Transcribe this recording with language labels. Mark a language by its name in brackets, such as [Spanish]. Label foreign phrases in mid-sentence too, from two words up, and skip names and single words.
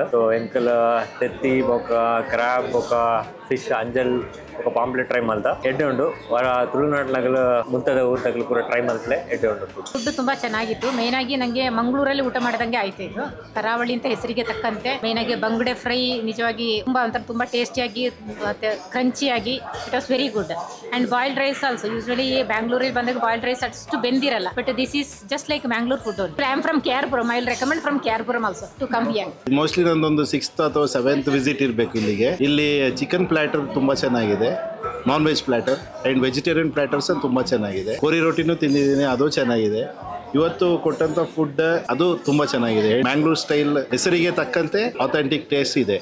[Tulu] ಸೊ ಎಂಕಲ್ ತೆತ್ತಿ ಬೊಕ್ಕ ಕ್ರಾಬ್ ಬೊಕ್ಕ ಫಿಶ್ ಅಂಜಲ್ ఒక ಪಾಂಪ್ಲೆಟ್ ಟ್ರೈ ಮಾಡ್ದ ಎಡ್ಡೆ ಉಂಡು ತುಳುನಾಡಿನಾಗಲು ಮುಂತಾದ ಊಟಗಳು ಪೂರ ಟ್ರೈ ಮಾಡ್ತಲೇ ಎಡ್ಡೆ ಉಂಡು. [Kannada] ಫುಡ್ ತುಂಬಾ ಚೆನ್ನಾಗಿತ್ತು. ಮೇನ್ ಆಗಿ ನಂಗೆ ಮಂಗಳೂರಲ್ಲಿ ಊಟ ಮಾಡಿದಂಗೆ ಆಯ್ತು. ಇದು ಕರಾವಳಿ ಅಂತ ಹೆಸರಿಗೆ ತಕ್ಕಂತೆ ಮೇನ್ ಆಗಿ ಬಂಗುಡೆ ಫ್ರೈ ನಿಜವಾಗಿ ತುಂಬಾ ಒಂಥರ ತುಂಬಾ ಟೇಸ್ಟಿಯಾಗಿ ಮತ್ತೆ ಕ್ರಂಚಿಯಾಗಿ [English] it was very good. and boiled rice also. [Kannada] ಯೂಶಲಿ ಬ್ಯಾಂಗ್ಳೂರಲ್ಲಿ ಬಂದಾಗ [English] boiled rice [Kannada] ಅಷ್ಟು ಬೆಂದಿರಲ್ಲ, [English] but this is just like Mangalore food. I am from KRಪುರಂ. I will recommend from KRಪುರಂ also to come here. [Kannada] ಮೋಸ್ಟ್ಲಿ ನಂದೊಂದು 6th ಅಥವಾ 7th ವಿಸಿಟ್ ಇರಬೇಕು ಇಲ್ಲಿಗೆ. ಇಲ್ಲಿ [English] chicken platter [Kannada] ತುಂಬಾ ಚೆನ್ನಾಗಿದೆ, [English] non veg platter and vegetarian platters [Kannada] ತುಂಬಾ ಚೆನ್ನಾಗಿದೆ. ಕೋರಿ ರೋಟಿನೂ ತಿಂದಿದ್ದೀನಿ, ಅದು ಚೆನ್ನಾಗಿದೆ. ಇವತ್ತು ಕೊಟ್ಟಂತ ಫುಡ್ ಅದು ತುಂಬಾ ಚೆನ್ನಾಗಿದೆ. [English] Mangalore style [Kannada] ಹೆಸರಿಗೆ ತಕ್ಕಂತೆ [English] authentic taste [Kannada] ಇದೆ.